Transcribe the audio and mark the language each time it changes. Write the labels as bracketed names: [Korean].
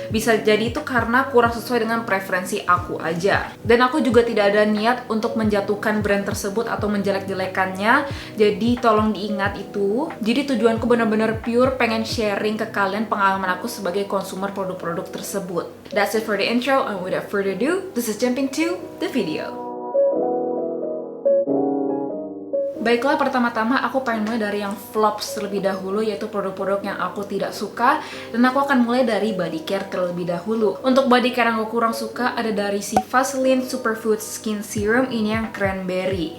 [Indonesian] Bisa jadi itu karena kurang sesuai dengan preferensi aku aja. Dan aku juga tidak ada niat untuk menjatuhkan brand tersebut atau menjelek-jelekannya. Jadi tolong diingat itu. Jadi tujuanku benar-benar pure pengen sharing ke kalian pengalaman aku sebagai konsumer produk-produk tersebut. [English] That's it for the intro, and without further ado, this is jumping to the video. [Indonesian] Baiklah, pertama-tama aku pengen mulai dari yang flops terlebih dahulu, yaitu produk-produk yang aku tidak suka. Dan aku akan mulai dari body care terlebih dahulu. Untuk body care yang aku kurang suka ada dari si Vaseline Superfood Skin Serum, ini yang cranberry.